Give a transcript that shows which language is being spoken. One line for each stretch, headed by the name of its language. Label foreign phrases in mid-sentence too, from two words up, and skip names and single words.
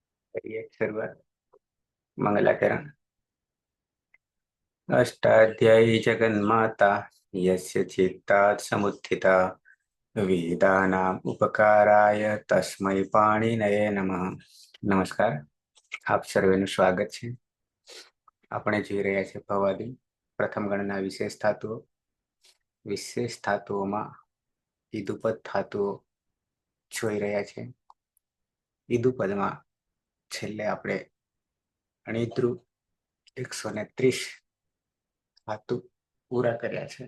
Hindi: करिए शुरुआत। मंगलाचरण।
Sanskrit: अष्टाध्यायी जगन्माता यस्य चित्तात् समुत्थिता वेदानाम् उपकाराय तस्मै पाणिनये नमः।
Gujarati: नमस्कार, આપ સર્વેનું સ્વાગત છે। આપણે જોઈ રહ્યા છે ભવાદી પ્રથમ ગણના વિશેષ ધાતુઓ। વિશેષ ધાતુઓમાં ઈદુપદ ધાતુઓ જોઈ રહ્યા છે। ઈદુપદમાં છેલ્લે આપણે અણિદ્રુ 130 ધાતુ પૂરા કર્યા છે।